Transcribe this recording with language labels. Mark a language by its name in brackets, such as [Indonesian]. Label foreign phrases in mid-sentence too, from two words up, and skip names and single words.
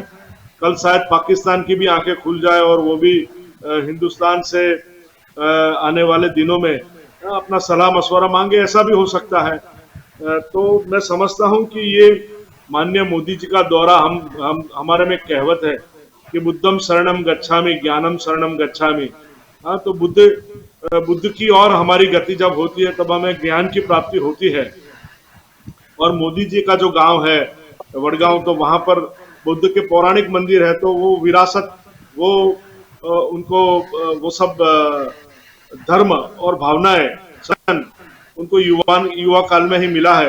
[Hindi] कल शायद पाकिस्तान की भी आंखें खुल जाए और वो भी हिंदुस्तान से आने वाले दिनों में अपना सलाह मशवरा मांगे, ऐसा भी हो सकता है। तो मैं समझता हूं कि ये माननीय मोदी जी का दौरा, हम हमारे में कहावत है कि [Pali] बुद्धम शरणम गच्छामि ज्ञानम शरणम गच्छामि। [Hindi] हाँ, तो बुद्ध की और हमारी गति जब होती है तब हमें ज्ञान की प्राप्ति होती है। और मोदी जी का जो गांव है वडगांव, तो वहां पर बुद्ध के पौराणिक मंदिर है। तो वो विरासत, वो उनको वो सब धर्म और भावनाएं सन उनको युवा काल में ही मिला है।